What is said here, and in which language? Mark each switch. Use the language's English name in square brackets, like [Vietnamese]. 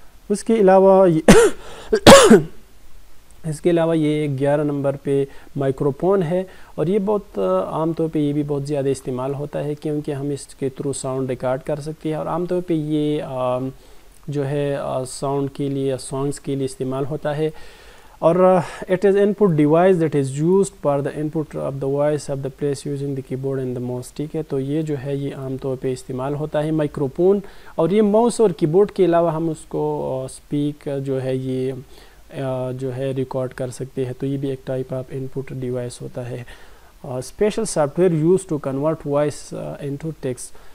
[Urdu] اس کے علاوہ اس کے علاوہ یہ 11 نمبر پہ مائکروفون ہے، اور یہ بہت عام طور پہ یہ بھی بہت زیادہ استعمال ہوتا ہے کیونکہ ہم اس کے تھرو ساؤنڈ ریکارڈ کر سکتے ہیں، اور عام طور پہ یہ جو ہے ساؤنڈ کے لیے سانگز کے لیے استعمال ہوتا ہے. اور [English] It is input device that is used for the input of the voice of the place using the keyboard and the mouse. [Urdu] ٹھیک ہے، تو یہ جو ہے یہ عام طور پہ استعمال ہوتا ہے مائکروفون. اور یہ ماؤس اور کی بورڈ کے علاوہ ہم اس کو اسپیک جو ہے یہ جو ہے ریکارڈ کر سکتے ہیں، تو یہ بھی ایک type of in put device ہوتا ہے. [English] Special software use to convert voice into text.